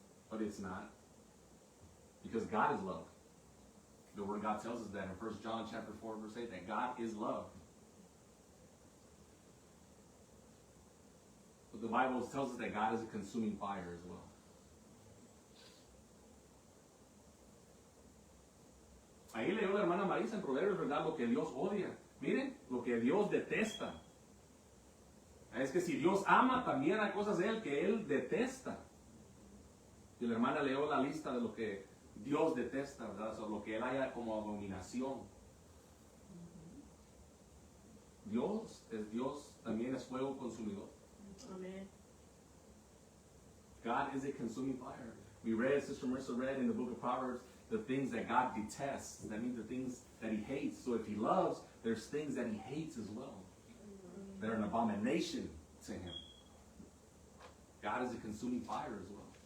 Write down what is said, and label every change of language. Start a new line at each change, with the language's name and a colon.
English: But it's not. Because God is love. The Word of God tells us that in 1 John chapter 4, verse 8, that God is love. But the Bible tells us that God is a consuming fire as well.
Spanish: Ahí leyó la hermana Marisa en Proverbios, ¿verdad? Lo que Dios odia. Miren, lo que Dios detesta. Es que si Dios ama, también hay cosas de Él que Él detesta. Y la hermana leyó la lista de lo que Dios detesta, ¿verdad? O sea, lo que Él haya como abominación. Dios también es fuego consumidor. Amén.
English: God is a consuming fire. We read, Sister Marissa read in the book of Proverbs, the things that God detests. That means the things that He hates. So if He loves, there's things that He hates as well. They're an abomination to Him. God is a consuming fire as well.